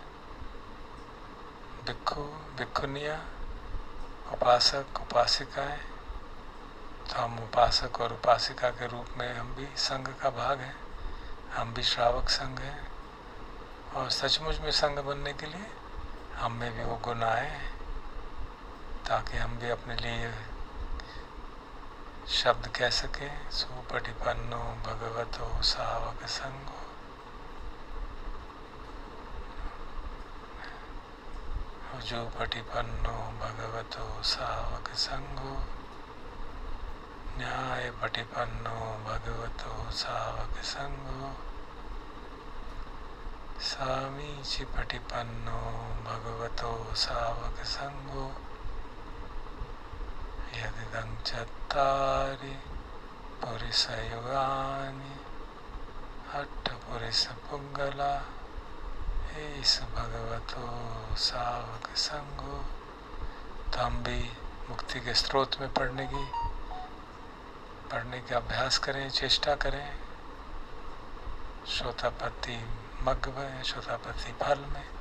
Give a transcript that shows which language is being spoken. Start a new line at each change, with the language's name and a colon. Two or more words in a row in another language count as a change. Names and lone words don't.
Pali: भिक्खु भिक्खुनिया,
Hindi: उपासक उपासिकाएं, तो हम उपासक और उपासिका के रूप में हम भी संघ का भाग हैं, हम भी श्रावक संघ हैं। और सचमुच में संघ बनने के लिए हम में भी वो गुण आए, ताकि हम भी अपने लिए शब्द कह सकें,
Pali: सुपटिपन्नो भगवतो सावक संगो। जुपटिपन्नो भगवतो सावक संगो, न्याय पटिपन्नो भगवतो सावक संगो, सामीचि पटिपन्नो भगवतो सावक संगो, यदिदं चत्तारि पुरुषयुगानि अट्ठपुरुषपुङ्गला एष भगवतो सावक संगो।
Hindi: तो हम भी मुक्ति के स्रोत में पढ़ने का अभ्यास करें, चेष्टा करें, श्रोतापति मग्ग में, श्रोतापति फल में।